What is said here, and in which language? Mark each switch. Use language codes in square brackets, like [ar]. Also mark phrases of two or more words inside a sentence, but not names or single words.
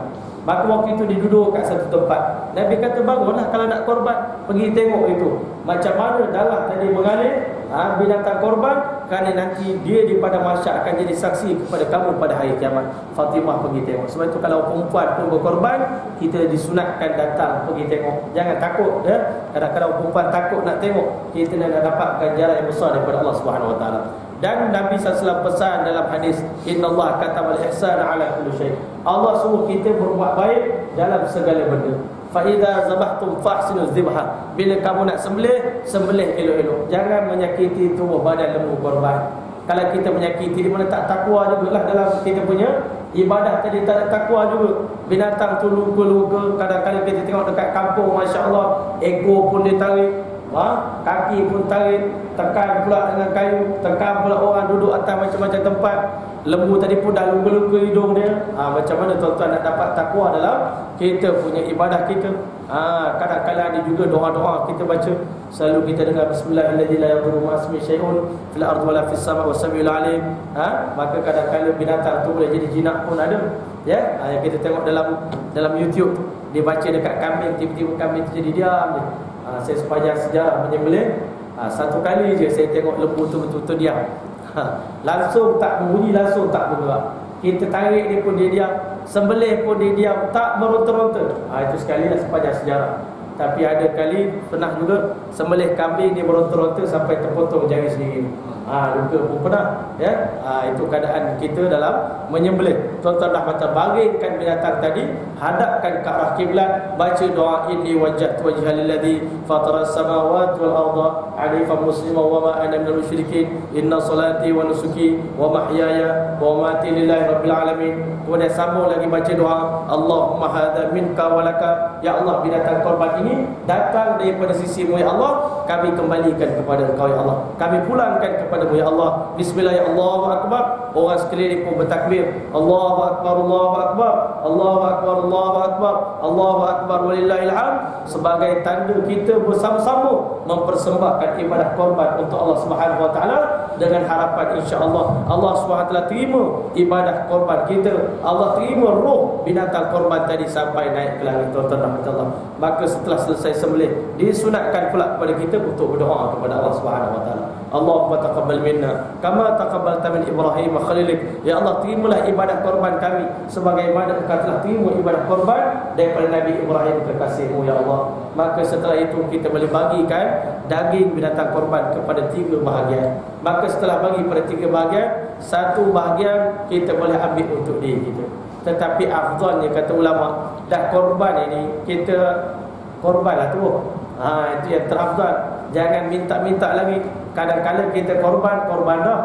[ms] Maka waktu itu dia duduk kat satu tempat. Nabi kata, bangunlah kalau nak korban, pergi tengok itu macam mana darah tadi mengalir, binatang korban, kerana nanti dia di pada mahsyar akan jadi saksi kepada kamu pada hari kiamat. Fatimah pergi tengok. Sebab itu kalau perempuan pun berkorban, kita disunatkan datang pergi tengok. Jangan takut, ya. Kadang-kadang perempuan takut nak tengok, kita nak dapat ganjaran yang besar daripada Allah [ar] سبحانه وتعالى. [ms] Dan Nabi SAW pesan dalam hadis, [ar] إن الله كتب الإحسان على كل شيء. [ms] Allah suruh kita berbuat baik dalam segala benda. [ar] فإذا ذبحتم فأحسنوا الذبحة. [ms] Bila kamu nak sembelih, sembelih elok-elok. Jangan menyakiti tubuh badan lembu korban. Kalau kita menyakiti, di mana tak takwa jugalah dalam kita punya ibadah tadi, tak ada takwa juga. Binatang tu luka-luka, kadang-kadang kita tengok dekat kampung, masya-Allah, ekor pun ditarik, kaki pun tarik, tekan pula dengan kayu, tekan pula orang duduk atas macam-macam tempat. Lembu tadi pun dah luka-luka hidung dia. Macam mana tuan-tuan nak dapat takwa dalam kita punya ibadah kita? Kadang-kadang ada juga doa-doa kita baca, selalu kita dengar [ar] بسم الله الرحمن الرحيم لا يضر مع اسمه شيء في الأرض ولا في السماء والسميع العليم. [ms] Maka kadang-kadang binatang tu boleh jadi jinak pun ada, ya. Yang kita tengok dalam YouTube, dia baca dekat kambing, tiba-tiba kambing tu jadi diam je. Saya sepanjang sejarah menyembelih, satu kali je saya tengok lembu tu betul-betul diam. Langsung tak berbunyi, langsung tak bergerak. Kita tarik dia pun dia diam, sembelih pun dia diam, tak meronta-ronta. Itu sekali lah sepanjang sejarah. Tapi ada kali pernah juga sembelih kambing, dia meronta-ronta sampai terpotong jari sendiri. luka pun pernah, ya. Itu keadaan kita dalam menyembelih. Tuan-tuan rahmatan, bagaikan binatang tadi, hadapkan ke arah kiblat, baca doa [ar] إني وجهت وجهي للذي فطر السماوات والأرض حنيفا مسلما وما أنا من المشركين إن صلاتي ونسكي ومحياي ومماتي لله رب العالمين. [ms] Kemudian sambung lagi baca doa [ar] اللهم هذا منك ولك, [ms] ya Allah, binatang korban ini datang daripada sisimu ya Allah, kami kembalikan kepada Engkau ya Allah, kami pulangkan kepada-Mu ya Allah. [ar] بسم الله يا الله أكبر. [ms] Orang sekeliling pun bertakbir, [ar] الله أكبر الله أكبر الله أكبر الله أكبر الله أكبر ولله الحمد, [ms] sebagai tanda kita bersama-sama mempersembahkan ibadah korban untuk Allah [ar] سبحانه وتعالى, [ms] dengan harapan insya-Allah Allah [ar] سبحانه وتعالى [ms] terima ibadah korban kita, Allah terima roh binatang korban tadi sampai naik ke langit. Tuan-tuan rahmatullah, maka setelah selesai sembelih disunatkan pula kepada kita untuk berdoa kepada Allah [ar] سبحانه وتعالى. اللهم تقبل منا كما تقبلت من إبراهيم خليلك يا الله, [ms] terimalah ibadah korban kami sebagaimana Engkau telah terima ibadah korban daripada Nabi Ibrahim kekasih-Mu ya Allah. Maka setelah itu kita boleh bagikan daging binatang korban kepada 3 bahagian. Maka setelah bagi pada 3 bahagian, 1 bahagian kita boleh ambil untuk diri kita. Tetapi afdalnya kata ulama, dah korban ini kita korbanlah tu. Itu yang terafdal. Jangan minta-minta lagi. Kadang-kadang kita korban dah.